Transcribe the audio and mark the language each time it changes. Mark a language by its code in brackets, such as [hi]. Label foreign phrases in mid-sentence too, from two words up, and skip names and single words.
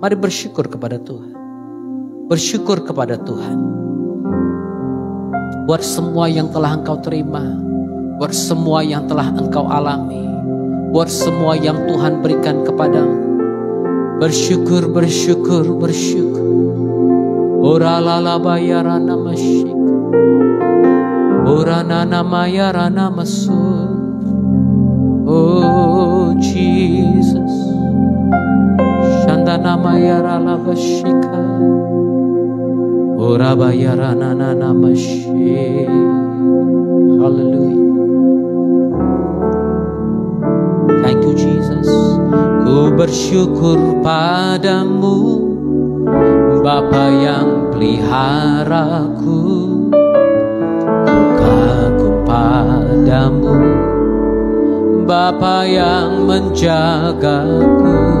[id] Mari bersyukur kepada Tuhan. Bersyukur kepada Tuhan. Buat semua yang telah engkau terima. Buat semua yang telah engkau alami. Buat semua yang Tuhan berikan kepadamu. Bersyukur, bersyukur, bersyukur. Ora lalabayara namasyik. Ora nanamayara namasu. [en] Oh Jesus. Shanda namayara labashika. Ora bayara nananamasyi. Hallelujah. Thank you Jesus. [id] Ku bersyukur padamu, Bapa yang peliharaku. Ku kagum padamu, Bapa yang menjagaku.